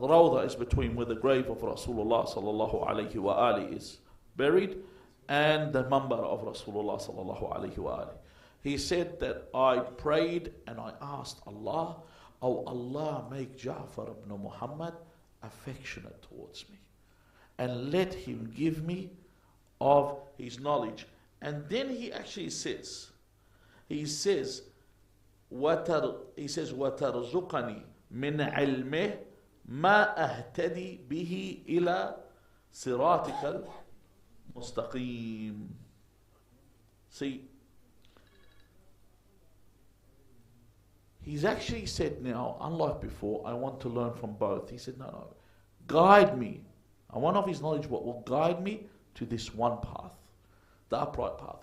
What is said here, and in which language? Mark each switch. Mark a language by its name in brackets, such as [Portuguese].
[English] The Rawda is between where the grave of Rasulullah sallallahu alayhi wa ali is buried and the Mambar of Rasulullah sallallahu alayhi wa ali. He said that I prayed and I asked Allah, oh Allah, make Ja'far ibn Muhammad affectionate towards me and let him give me of his knowledge. And then he actually says, [Arabic] وَتَرْزُقَنِي مِنْ عِلْمِهِ مَا أَهْتَدِي بِهِ إِلَى صِرَاطِكَ الْمُسْتَقِيمِ. [English] See, he's actually said now, unlike before, I want to learn from both. He said, no, guide me. And one of his knowledge, what will guide me to this one path, the upright path.